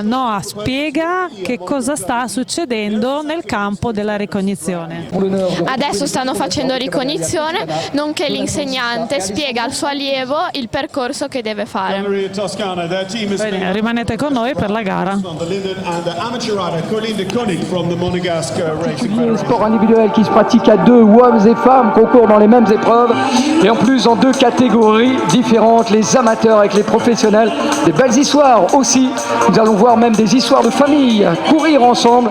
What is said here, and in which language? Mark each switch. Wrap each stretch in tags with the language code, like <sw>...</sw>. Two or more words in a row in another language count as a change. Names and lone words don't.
<it>Noa, spiega che cosa sta succedendo nel campo della ricognizione. Adesso stanno facendo ricognizione, nonché l'insegnante spiega al suo allievo il percorso che deve fare. Bene, rimanete con noi per la gara.</it> <fr>Le sport individuel qui se pratique à deux, hommes et femmes, concourent dans les mêmes épreuves et en plus en deux catégories différentes, les amateurs avec les professionnels. Des belles histoires aussi, nous allons voir même des histoires de famille courir ensemble.</fr>